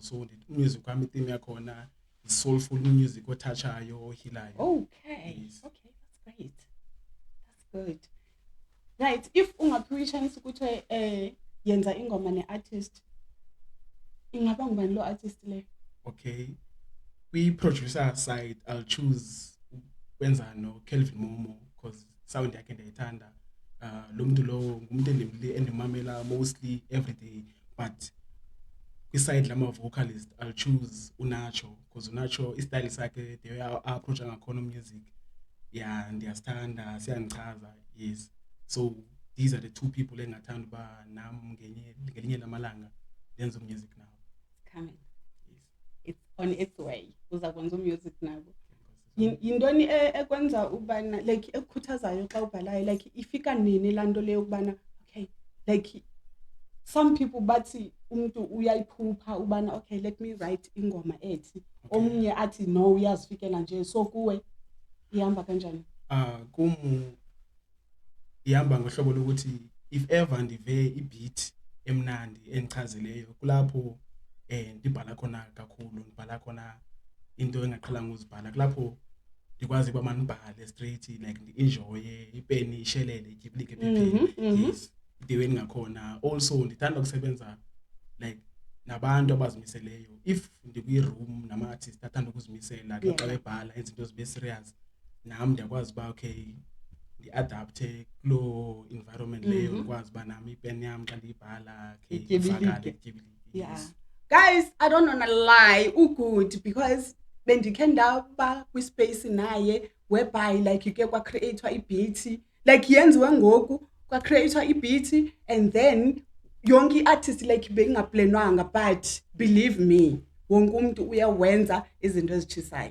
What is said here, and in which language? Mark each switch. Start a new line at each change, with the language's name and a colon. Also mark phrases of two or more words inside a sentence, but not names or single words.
Xhosa: So music wami i-theme yakhona is-
English: soulful music
Xhosa: othathayo, ohilayo.
English: Okay. Yes. Okay, that's great. That's good.
Xhosa: Right, if ungaphiwa i-chance ukuthi yenza ingoma ne-artist, ingaba ngubani lo artist le?
English: Okay. Kwi-producer side, I'll choose wenza no-Kelvin Momo because sound
Xhosa: yakhe ndiyayithanda. Lo muntu lo ngumuntu endimamela
English: mostly every day, but
Xhosa: kwi-side lama-vocalist
English: I'll choose
Xhosa: uNacho because uNacho istyle sakhe
English: the way
Xhosa: a-approacha ngakhona
English: music, yeah,
Xhosa: ndiyasithanda, siyandichaza.
English: Yes, so these are the two people
Xhosa: engathanda uba nam ngelinye lamalanga ndenze music nabo.
English: It's coming. Yes. It's on its way.
Xhosa: Uza kwenza music nabo. Yintoni ekwenza ubana like ekukhuthazayo xa ubhalayo, like ifika nini lanto leyo ukubana okay, like
English: some people
Xhosa: bathi umuntu uyayiphupha ubana okay
English: let me write
Xhosa: ingoma ethi omunye athi no uyazifikela nje so kuwe ihamba kanjani? Ihamba ngohlobo lokuthi
English: if ever
Xhosa: ndive ibeat emnandi endichazeleyo kulapho ndibhala khona kakhulu, ndibhala khona into engaqhelanga uzibhala, kulapho ndikwazi uba mandibhale
English: straight like
Xhosa: ndi-enjoye ipeni ishelele ityibilike ephepheni. Yes, ideweni ngakhona. Also ndithanda ukusebenza like nabantu abazimiseleyo. If ndikwi-room nama-artist athanda ukuzimisela xa bebhala izinto zibe serious, nam ndiyakwazi uba okay ndi-adapte kuloo environment leyo, ndikwazi uba nami ipeni yam xa ndiyibhala ifakale ityibilike.
English: Yes. Guys, I don't wanna lie, good because
Xhosa: bendikhe ndaba kwispace naye whereby like yuke kwacreatwa ibeat like yenziwe ngoku kwacreatwa ibeat
English: and then
Xhosa: yonke i-artist like bengaplanwanga,
English: but believe me
Xhosa: wonke umuntu uyawenza izinto ezitshisayo.